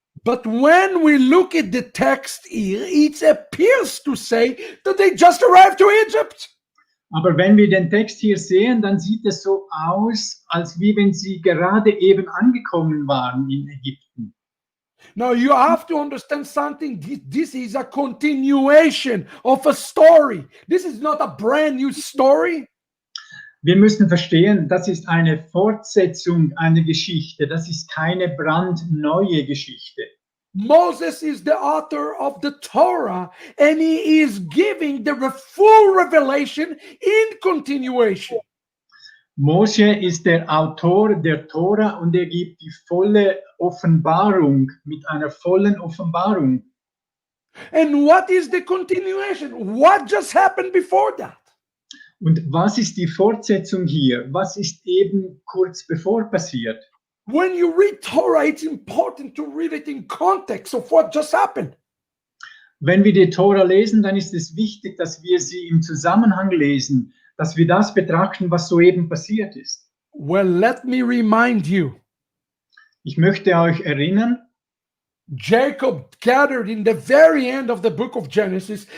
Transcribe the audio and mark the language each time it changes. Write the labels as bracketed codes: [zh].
[en] But when we look at the text here, it appears to say that they just arrived to Egypt. [de] Aber wenn wir den Text hier sehen, dann sieht es so aus, als wie wenn sie gerade eben angekommen waren in Ägypten. [en] Now you have to understand something. This is a continuation of a story. This is not a brand new story. [de] Wir müssen verstehen, das ist eine Fortsetzung einer Geschichte. Das ist keine brandneue Geschichte. [en] Moses is the author of the Torah, and he is giving the full revelation in continuation. [de] Mose ist der Autor der Tora und er gibt die volle Offenbarung mit einer vollen Offenbarung. [en] And what is the continuation? What just happened before that? [de] Und was ist die Fortsetzung hier? Was ist eben kurz bevor passiert? [en] When you read Torah, it's important to read it in context of what just happened. [de] Wenn wir die Tora lesen, dann ist es wichtig, dass wir sie im Zusammenhang lesen, dass wir das betrachten, was soeben passiert ist. [en] Well, let me remind you. [de] Ich möchte euch erinnern, [en] Jacob gathered in the very end of the book of Genesis.